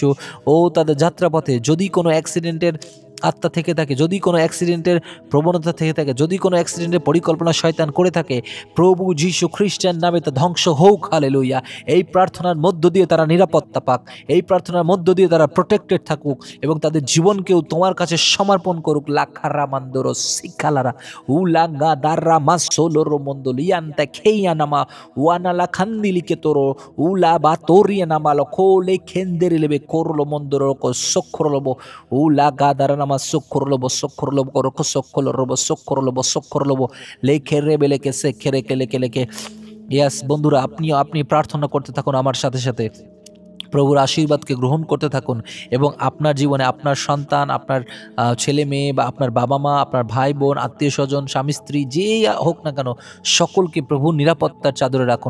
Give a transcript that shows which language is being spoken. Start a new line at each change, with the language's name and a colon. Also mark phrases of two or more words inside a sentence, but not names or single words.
Bangla: ও তাদের যাত্রাপথে যদি কোনো অ্যাক্সিডেন্টের আত্মা থেকে থাকে, যদি কোনো অ্যাক্সিডেন্টের প্রবণতা থেকে থাকে, যদি কোনো অ্যাক্সিডেন্টের পরিকল্পনা শয়তান করে থাকে, প্রভু যীশু খ্রিস্টের নামে তা ধ্বংস হোক। হালেলুয়া। এই প্রার্থনার মধ্য দিয়ে তারা নিরাপত্তা পাক, এই প্রার্থনার মধ্য দিয়ে তারা প্রোটেক্টেড থাকুক এবং তাদের জীবনকেও তোমার কাছে সমর্পণ করুক। লাখারা মান্দরো শিখালারা উলাঙ্গা দাররা মাসোলোর মন্দল ইয়ান্তা খেইয়া নামা ওয়ানালা খান্দিলিকে তোরো উলা বা তোরিয়া নামালো খোলে খেন্দের লেবে করলো মন্দর সক্ষরলব উলা গা দারা নামা সক্ষরলব সক্ষরলব করো সক্ষরলব সক্ষরলব সক্ষরলব লেখে রেবে লেখে সে খেরে কে লেখে লেখে। ইয়াস বন্ধুরা, আপনি প্রার্থনা করতে থাকুন আমার সাথে সাথে, প্রভুর আশীর্বাদকে গ্রহণ করতে থাকুন এবং আপনার জীবনে আপনার সন্তান, আপনার ছেলে মেয়ে বা আপনার বাবা মা, আপনার ভাই বোন, আত্মীয় স্বজন, স্বামী স্ত্রী, যেই হোক না কেন, সকলকে প্রভুর নিরাপত্তার চাদরে রাখুন।